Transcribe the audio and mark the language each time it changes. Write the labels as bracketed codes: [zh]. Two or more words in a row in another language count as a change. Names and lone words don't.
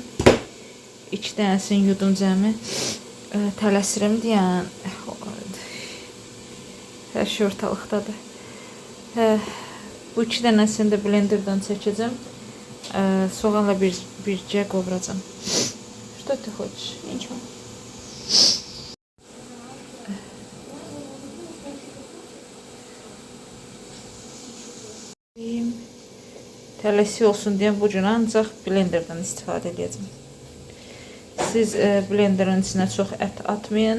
[az] 2 dənəsini yudum cəmi. Tələsirim deyən. Hər şey ortalıqdadır. Bu 2 dənəsini də blenderdən çəkəcəm. Soğanla bircə qovuracam. [ru] Что ты хочешь? Ничего. [az] Tələsi olsun deyə bu gün ancaq blenderdən istifadə edəcəm. Siz blenderin içinə çox ət atmayın.